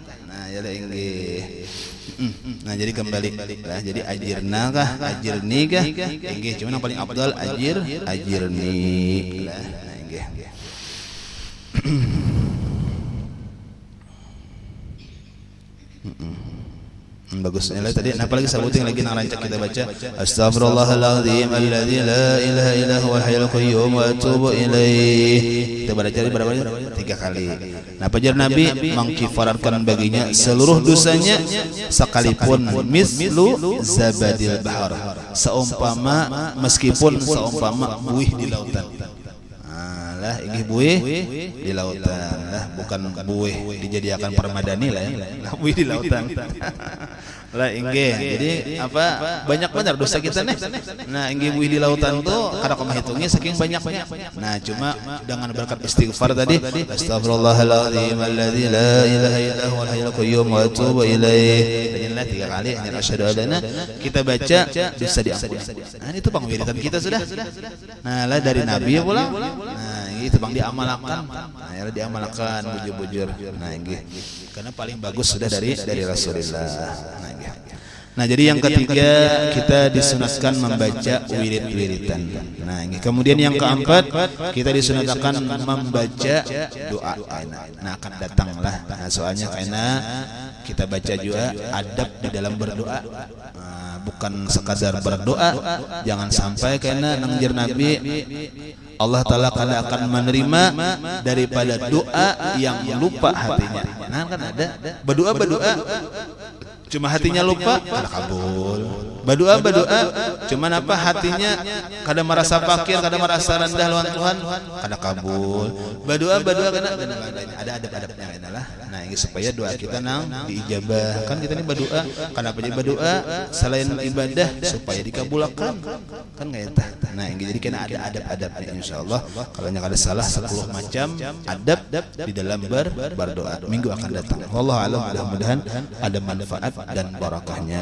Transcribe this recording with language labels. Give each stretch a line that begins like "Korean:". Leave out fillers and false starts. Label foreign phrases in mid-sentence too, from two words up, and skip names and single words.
Banjar: Nah yalah inggi. Nah jadi kembali lah jadi ajirna kah ajirni kah inggih cuma yang paling afdal ajirni lah inggih bagus ya tadi apalagi sebutin lagi nang rancak kita baca
Arabic: أستغفر الله العظيم الذي لا إله إلا هو الحي القيوم وأتوب إليه.
Banjar: Kita baca berapa kali? 3 kali. Nah pajar Nabi mengkifaratkan baginya seluruh dosanya sekalipun
Arabic: مثل زبد البحر,
Banjar: seumpama meskipun seumpama buih di lautan. lah inggih buih di lautan lah, bukan buih dijadikan permadani lah ya. Buih di lautan. Lah inggih. Jadi apa banyak benar dosa kita nih. Nah, inggih buih di lautan tuh kada kumaha hitungnya saking banyaknya. Nah, cuma dengan berkat istighfar tadi,
Arabic: أستغفر الله العظيم الذي لا إله إلا هو الحي القيوم وأتوب إليه.
Banjar: Dengarlah 3 kali hanya
Arabic: أشهد أن لا,
Banjar: kita baca bisa diampuni. Nah, itu pangwiritan kita sudah. Nah, lah dari Nabi ya pula. Nah, itu bang diamalkan. Nah, ya diamalkan bujur-bujur. Nah, inggih. Karena paling bagus sudah dari Rasulullah. Nah, jadi yang ketiga kita disunatkan membaca wirid-wiridan. Nah, ini kemudian yang keempat kita disunatkan membaca doa. Nah, akan datanglah. Nah, soalnya karena kita baca juga adab di dalam berdoa. Bukan sekadar berdoa, jangan sampai karena nangjir Nabi Allah Ta'ala kada akan menerima daripada doa yang lupa hatinya. Nah, kan ada berdoa cuma hatinya lupa, kada kabul. Berdoa cuman apa hatinya kada merasa fakir, kada merasa rendah lawan Tuhan, kada kabul. Berdoa karena ada adab-adabnya adalah. Nah, ini supaya doa kita nang diijabah. Kan kita ini berdoa, kenapa jadi berdoa selain ibadah supaya dikabulkan. Kan enggak eta. Nah, ini jadi kena ada adab-adabnya insyaallah. Kalau yang ada salah 10 macam adab di dalam berdoa. Minggu akan datang.
Arabic: والله أعلم,
Banjar: mudah-mudahan ada manfaat dan barakahnya.